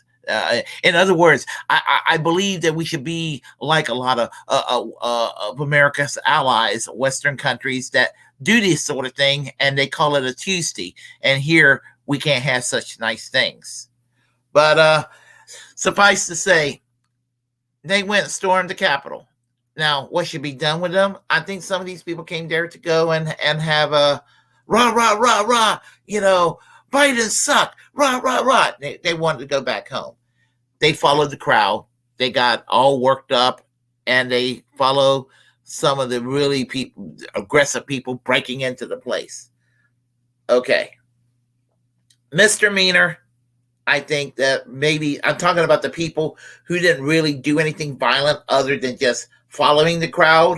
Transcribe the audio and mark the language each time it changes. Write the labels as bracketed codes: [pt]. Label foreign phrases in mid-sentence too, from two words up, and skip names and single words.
[en] In other words, I believe that we should be like a lot of America's allies, Western countries that do this sort of thing, and they call it a Tuesday. And here we can't have such nice things. But suffice to say, they went and stormed the Capitol. Now, what should be done with them? I think some of these people came there to go and have a rah, rah, rah, rah, Biden sucked, rah, rah, rah. They wanted to go back home. They followed the crowd. They got all worked up, and they follow some of the really aggressive people breaking into the place. Okay. Misdemeanor, I think that maybe I'm talking about the people who didn't really do anything violent other than just following the crowd.